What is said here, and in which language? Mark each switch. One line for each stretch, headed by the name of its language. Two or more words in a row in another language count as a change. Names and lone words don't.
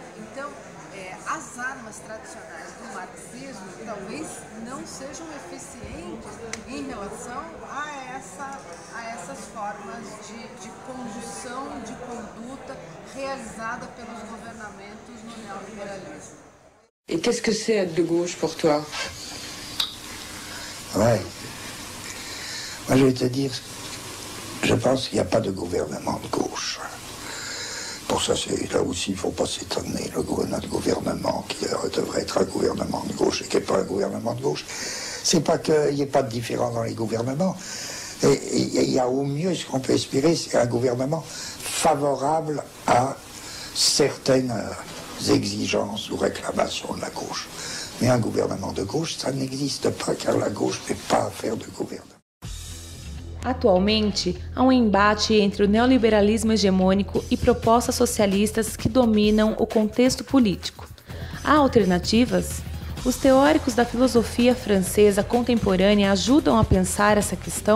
Portuguese: Então, as armas tradicionais do marxismo talvez não sejam eficientes em relação a essas formas de condução, de conduta realizada pelos governamentos no neoliberalismo.
French: Et qu'est-ce que c'est être de gauche pour toi? Ouais. Moi, je vais te dire, je pense qu'il n'y a pas de gouvernement de gauche. Pour ça, là aussi, il ne faut pas s'étonner. Notre gouvernement, qui devrait être un gouvernement de gauche et qui n'est pas un gouvernement de gauche, c'est pas qu'il n'y ait pas de différence dans les gouvernements. Il y a au mieux, ce qu'on peut espérer, c'est un gouvernement favorable à certaines exigences ou réclamations de la gauche. Mais un gouvernement de gauche, ça n'existe pas, car la gauche n'est pas affaire de gouvernement.
Portuguese: Atualmente, há um embate entre o neoliberalismo hegemônico e propostas socialistas que dominam o contexto político. Há alternativas? Os teóricos da filosofia francesa contemporânea ajudam a pensar essa questão?